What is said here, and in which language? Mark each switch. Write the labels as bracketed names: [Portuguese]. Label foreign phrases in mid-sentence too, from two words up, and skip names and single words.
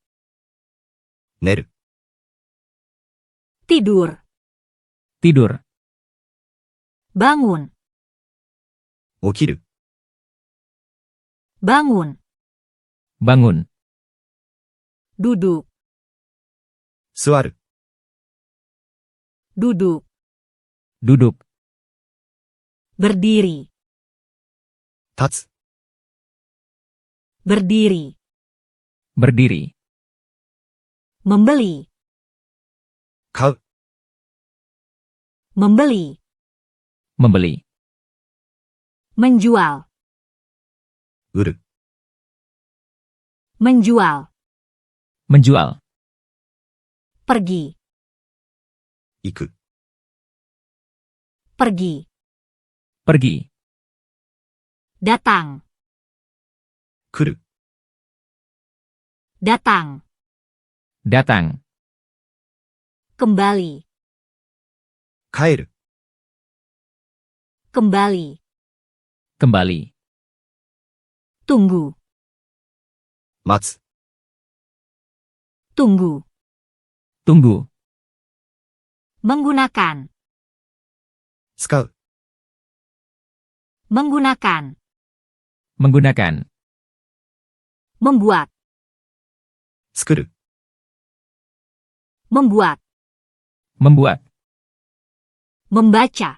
[Japanese] 寝る。 [Indonesian] Tidur. Tidur. Bangun. [Japanese] 起きる。 [Indonesian] Bangun. Bangun. Duduk. [Japanese] 座る。 [Indonesian] Duduk. Duduk. Berdiri. [Japanese] 立つ。 [Indonesian] Berdiri. Berdiri. Membeli. [Japanese] 買う。 [Indonesian] Membeli. Membeli. Menjual. [Japanese] 売る。 [Indonesian] Menjual. Menjual. Pergi. [Japanese] 行く。 [Indonesian] Pergi. Pergi. Datang. [Japanese] 来る。 [Indonesian] Datang. Datang. Kembali. [Japanese] 帰る。 [Indonesian] Kembali. Kembali. Tunggu. [Japanese] 待つ。 [Indonesian] Tunggu. Tunggu. Menggunakan. [Japanese] 使う。 [Indonesian] Menggunakan. Menggunakan. Membuat. [Japanese] 作る。 [Indonesian] Membuat. Membuat. Membaca.